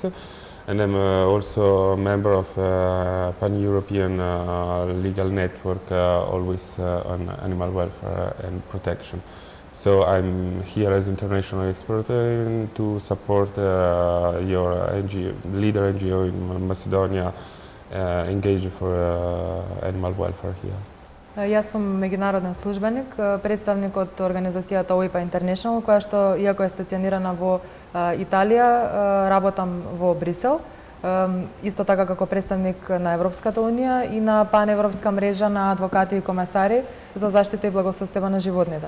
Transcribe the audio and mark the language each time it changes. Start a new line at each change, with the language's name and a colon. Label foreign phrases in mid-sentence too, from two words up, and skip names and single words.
English: And I'm also a member of pan-European legal network, always on animal welfare and protection. So I'm here as international expert to support your NGO, leader NGO in Macedonia, engage for animal welfare here.
Macedonian: Јас сум меѓународен службеник, представник од организацијата OIPA International, која што, иако е стационирана во Италија, работам во Брисел, исто така како представник на Европската унија и на паневропска мрежа на адвокати и комесари за заштита и благосостојба на животните.